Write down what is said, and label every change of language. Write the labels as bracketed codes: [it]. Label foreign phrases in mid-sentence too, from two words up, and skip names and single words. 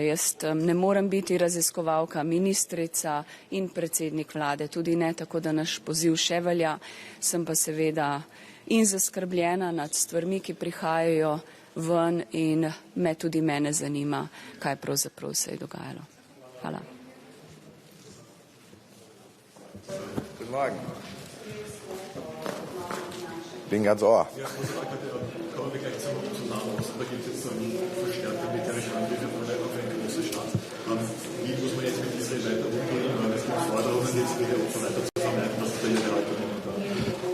[sl] Jaz ne morem biti raziskovalka, ministrica in predsednik vlade, tudi ne, tako da naš poziv še velja. Sem pa seveda in zaskrbljena nad stvarmi, ki prihajajo ven in tudi mene zanima, kaj pravzaprav se je dogajalo. Hvala. [de] Guten Morgen. Bin ganz ohr. Kommen wir gleich zum Nahost. Da gibt es jetzt so einen verstärkten militärischen Angriff auf eine große Stadt. Wie muss man jetzt mit Israel weiter umgehen? Weil es gibt Forderungen jetzt wieder und so weiter zu vermeiden, was ist Ihre Haltung momentan?